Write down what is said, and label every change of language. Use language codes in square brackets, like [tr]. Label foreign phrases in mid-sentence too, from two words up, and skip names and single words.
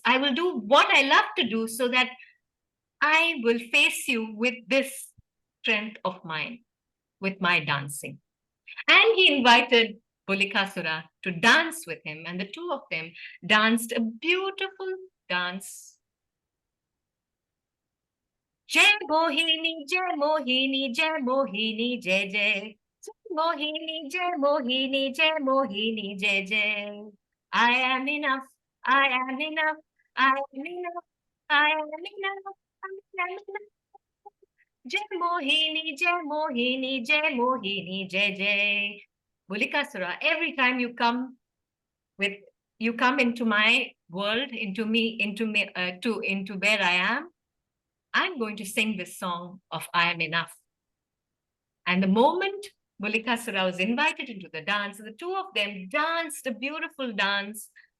[en] I will do what I love to do so that I will face you with this strength of mine, with my dancing. And he invited Bulikasura to dance with him, and the two of them danced a beautiful dance. [hi] जय मोहिनी, जय मोहिनी, जय मोहिनी, जय जय. जय मोहिनी, जय मोहिनी, जय मोहिनी, जय जय. [en] I am enough, I am enough, I am enough, I am enough, I am enough. [hi] जय मोहिनी, जय मोहिनी, जय मोहिनी, जय जय. [en] Bulikasura, every time you come into my world, into where I am, I'm going to sing this song of I am enough. And the moment Bulikasura was invited into the dance, the two of them danced a beautiful dance.